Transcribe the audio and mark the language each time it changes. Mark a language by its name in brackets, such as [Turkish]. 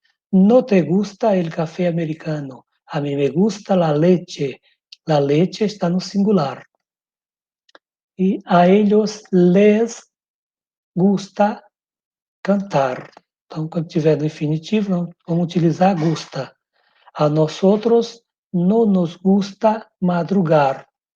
[Spanish] No te gusta el café americano. A mí me gusta la leche. La leche [Portuguese] está no singular. [Spanish] E a ellos les gusta cantar. [Portuguese] Então, quando tiver no infinitivo, vamos utilizar gusta. [Spanish] A nosotros no nos gusta madrugar.